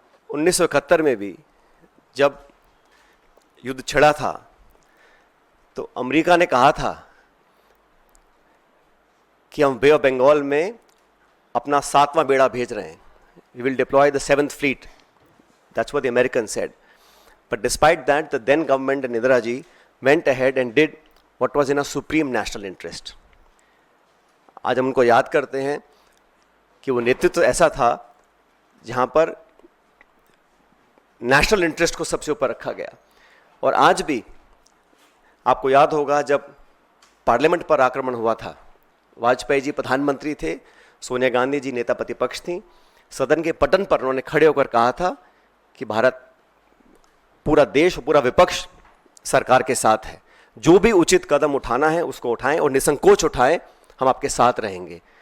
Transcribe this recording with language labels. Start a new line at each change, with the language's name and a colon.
Hindi: 1971 में भी जब युद्ध छिड़ा था तो अमेरिका ने कहा था कि हम बे ऑफ बंगाल में अपना 7वां बेड़ा भेज रहे हैं,
English: We will deploy the 7th fleet, that's what the American said. But despite that, the then government and Indira ji went ahead and did what was in a supreme national interest.
Hindi: आज हम उनको याद करते हैं कि वो नेतृत्व ऐसा था जहाँ पर नेशनल इंटरेस्ट को सबसे ऊपर रखा गया। और आज भी आपको याद होगा जब पार्लियामेंट पर आक्रमण हुआ था, वाजपेयी जी प्रधानमंत्री थे, सोनिया गांधी जी नेता प्रतिपक्ष थी, सदन के पटन पर उन्होंने खड़े होकर कहा था कि भारत, पूरा देश, पूरा विपक्ष सरकार के साथ है, जो भी उचित कदम उठाना है उसको उठाएं और निसंकोच उठाएं, हम आपके साथ रहेंगे।